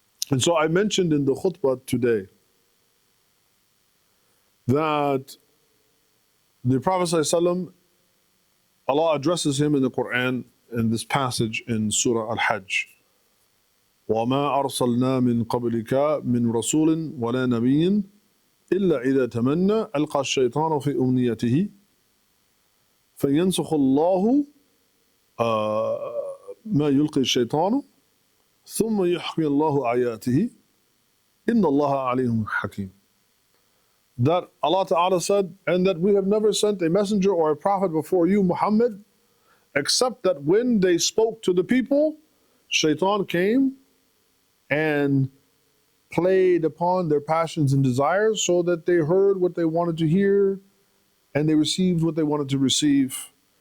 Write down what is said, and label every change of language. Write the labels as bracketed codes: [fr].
[en] And so I mentioned in the khutbah today that the Prophet ﷺ, Allah addresses him in the Quran in this passage in Surah Al-Hajj. [ar] وَمَا أَرْسَلْنَا مِن قَبْلِكَ مِن رَسُولٍ وَلَا نَبِيٍّ إِلَّا إِذَا تَمَنَّى أَلْقَى الشَّيْطَانُ فِي أُمْنِيَّتِهِ فَيَنْسُخُ اللَّهُ ما يلقي الشيطان ثم يحكي الله آياته إن الله عليم حكيم. [en] That Allah Ta'ala said, and that we have never sent a messenger or a prophet before you, Muhammad, except that when they spoke to the people, Shaitan came and played upon their passions and desires so that they heard what they wanted to hear and they received what they wanted to receive.